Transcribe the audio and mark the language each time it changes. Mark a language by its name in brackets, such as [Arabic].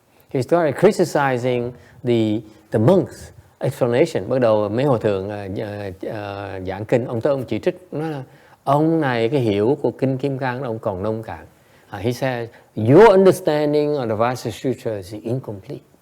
[English] He started criticizing the monks explanation. [Vietnamese] Bắt đầu mấy hòa thượng giảng kinh, ông tới ông chỉ trích, nói là ông này cái hiểu của kinh Kim Cang ông còn nông cạn. [English] He said, your understanding of the Vajra Sutra is incomplete.